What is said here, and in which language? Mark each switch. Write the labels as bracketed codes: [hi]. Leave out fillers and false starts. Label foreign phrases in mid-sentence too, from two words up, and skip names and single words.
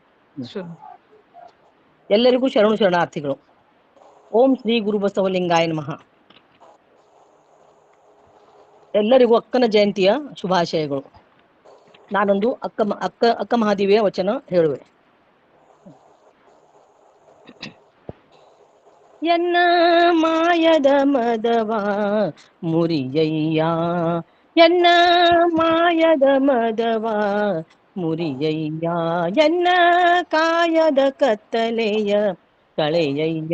[kn] ಎಲ್ಲರಿಗೂ ಶರಣಾರ್ಥಿಗಳು. ಓಂ ಶ್ರೀ ಗುರು ಬಸವಲಿಂಗಾಯ ನಮಃ. ಎಲ್ಲರಿಗೂ ಅಕ್ಕನ ಜಯಂತಿಯ ಶುಭಾಶಯಗಳು. ನಾನೊಂದು ಅಕ್ಕ ಮಹಾದೇವಿಯ ವಚನ ಹೇಳುವೆ. ಎನ್ನ ಮಾಯದ ಮದವ ಮುರಿಯಯ್ಯ, ಎನ್ನ ಮಾಯದ ಮದವ ಮುರಿಯಯ್ಯ, ಎನ್ನ ಕಾಯದ ಕತ್ತಲೆಯ ಕಳೆಯಯ್ಯ,